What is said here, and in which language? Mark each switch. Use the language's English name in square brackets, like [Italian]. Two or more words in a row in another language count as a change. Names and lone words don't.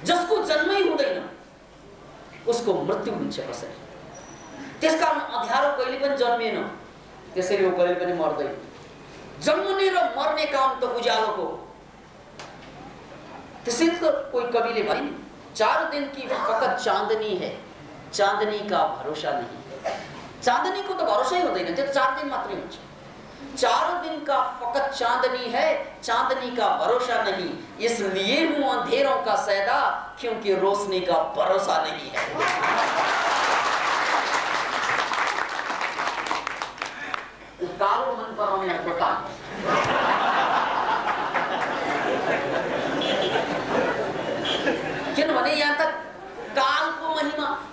[Nepali] जसको जन्मै हुँदैन उसको मृत्यु हुन्छ कसरी? त्यसकारण अँध्यारो कहिले पनि जन्मिएन, त्यसैले वो कहिले पनि मर्दैन। जन्मने र मर्ने काम त उज्यालोको। त्यसैले त कोही कविले भने [Hindi] 4 दिन की फकत चांदनी है, चांदनी का भरोसा नहीं। चांदनी को तो भरोसा ही [Nepali] हुँदैन, त्यो 4 दिन मात्रै हुन्छ। [Hindi] 4 दिन का फकत चांदनी है, चांदनी का भरोसा नहीं, इसलिए हूँ अंधेरों का सैदा, क्योंकि रोशनी का भरोसा नहीं है। [Nepali] कालो मन पराउने कोटा। किनभने यहाँ त कालको महिमा।